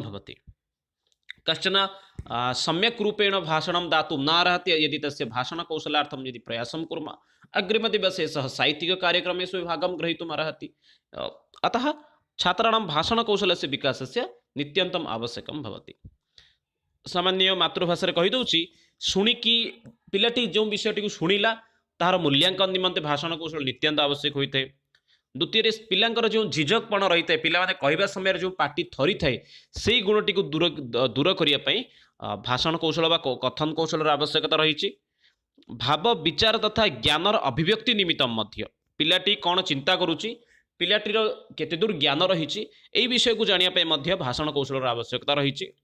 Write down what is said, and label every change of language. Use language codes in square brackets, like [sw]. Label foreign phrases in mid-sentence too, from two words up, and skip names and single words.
[sa] भवति कश्चन सम्यक् रूपेण भाषणं दातुं न अर्हति यदि तस्य भाषणकौशलार्थं यदि प्रयासं कुर्मः अग्रिमदिवसे सः साहित्यिककार्यक्रमेषु भागं ग्रहीतुम् अर्हति अतः छात्राणां भाषणकौशलस्य विकासस्य नित्यन्तम् आवश्यकं भवति सामान्य [or] मातृभाषाରେ କହିଦେଉଛି ଶୁଣିକି ପିଲାଟି ଯେଉଁ ବିଷୟଟିକୁ ଶୁଣିଲା ତାହାର ମୂଲ୍ୟାଙ୍କନ ନିମନ୍ତେ ଭାଷଣ କୌଶଳ ନିତ୍ୟାନ୍ତ ଆବଶ୍ୟକ ହୋଇଥାଏ ଦ୍ୱିତୀୟରେ ପିଲାଙ୍କର ଯେଉଁ ଝିଝକପଣ ରହିଥାଏ ପିଲାମାନେ କହିବା ସମୟରେ ଯେଉଁ ପାଟି ଥରିଥାଏ ସେଇ ଗୁଣଟିକୁ ଦୂର କରିବା ପାଇଁ ଭାଷଣ କୌଶଳ ବା କଥନ କୌଶଳର ଆବଶ୍ୟକତା ରହିଛି ଭାବ ବିଚାର ତଥା ଜ୍ଞାନର ଅଭିବ୍ୟକ୍ତି ନିମିତ୍ତ ମଧ୍ୟ ପିଲାଟି କ'ଣ ଚିନ୍ତା କରୁଛି ପିଲାଟିର କେତେ ଦୂର ଜ୍ଞାନ ରହିଛି ଏହି ବିଷୟକୁ ଜାଣିବା ପାଇଁ ମଧ୍ୟ ଭାଷଣ କୌଶଳର ଆବଶ୍ୟକତା ରହିଛି